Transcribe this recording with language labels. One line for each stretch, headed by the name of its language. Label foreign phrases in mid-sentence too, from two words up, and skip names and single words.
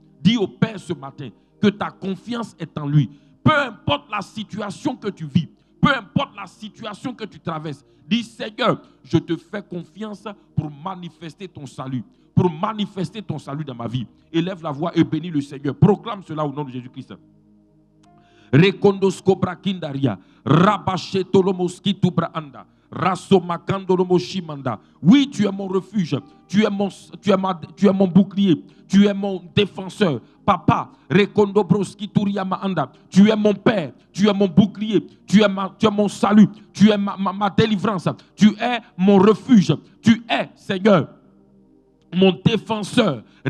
French: Dis au Père ce matin que ta confiance est en lui. Peu importe la situation que tu vis, peu importe la situation que tu traverses, dis Seigneur, je te fais confiance pour manifester ton salut, pour manifester ton salut dans ma vie. Élève la voix et bénis le Seigneur. Proclame cela au nom de Jésus-Christ. Rekondos kobra kindaria, rabachetolomoski braanda, rasomakandolomoshimanda. Oui, tu es mon refuge, tu es mon bouclier, tu es mon défenseur. Papa, rekondobroski turiamaanda, tu es mon père, tu es mon bouclier, tu es mon salut, tu es ma délivrance, tu es mon refuge, tu es, Seigneur, mon défenseur.